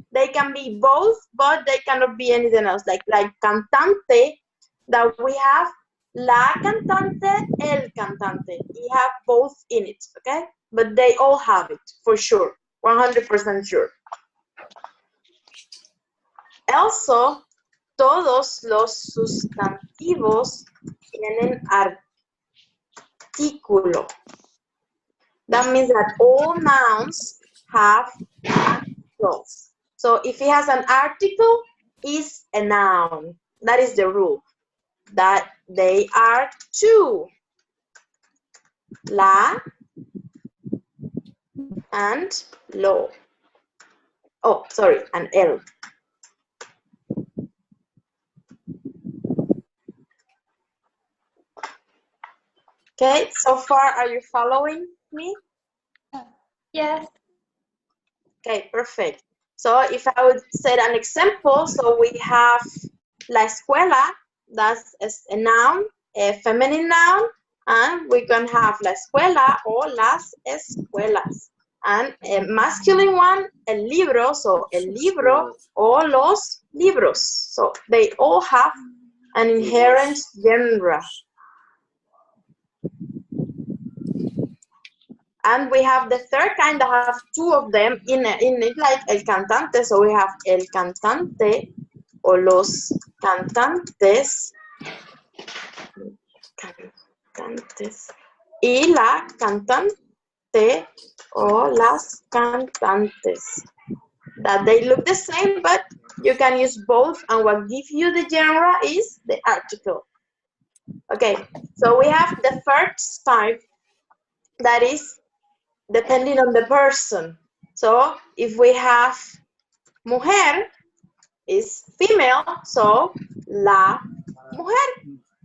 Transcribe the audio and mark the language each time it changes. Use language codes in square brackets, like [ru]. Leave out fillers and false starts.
[en] They can be both, but they cannot be anything else. Like cantante, that we have la cantante, el cantante. We have both in it, okay? But they all have it, for sure, 100% sure. [es] Also, todos los sustantivos tienen artículo. [en] That means that all nouns have articles. So if it has an article, it's a noun. That is the rule. That they are two. La and lo. Oh, sorry, and el. Okay, so far, are you following me? Yes. Okay, perfect. So if I would set an example, so we have la escuela, that's a noun, a feminine noun, and we can have la escuela or las escuelas. And a masculine one, el libro, so el libro or los libros. So they all have an inherent genre. And we have the third kind that have two of them in it, like el cantante. So we have el cantante or los cantantes. [es] Cantantes. Y la cantante or las cantantes. [en] That they look the same, but you can use both. And what gives you the genre is the article. Okay, so we have the first type that is depending on the person. So if we have mujer is female, so la mujer.